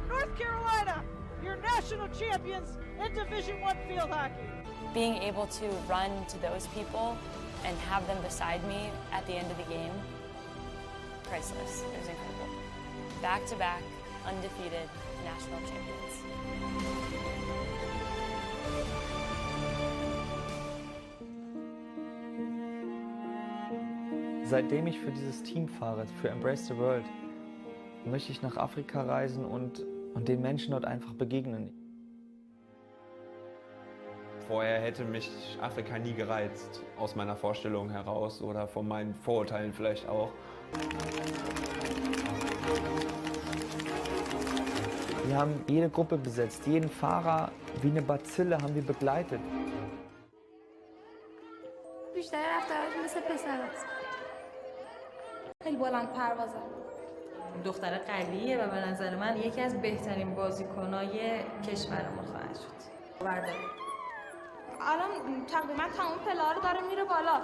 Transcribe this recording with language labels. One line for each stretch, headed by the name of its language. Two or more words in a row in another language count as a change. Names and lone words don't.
English: North Carolina, your national champions in Division I field hockey. Being able to run to those people and have them beside me at the end of the game, priceless. It was incredible. Back-to-back, undefeated national champions.
German: Seitdem ich für dieses Team fahre, für Embrace the World, möchte ich nach Afrika reisen und den Menschen dort einfach begegnen. Vorher hätte mich Afrika nie gereizt, aus meiner Vorstellung heraus oder von meinen Vorurteilen vielleicht auch. Wir haben jede Gruppe besetzt, jeden Fahrer wie eine Bazille haben wir begleitet.
Persian: بیشتر رفتارش مثل پسراست. خیلی بلند پروازه. دختر قویه و به نظر من یکی از بهترین بازیکنای کشورمون خواهد شد. الان تقریبا تمام پله‌ها رو داره میره بالا.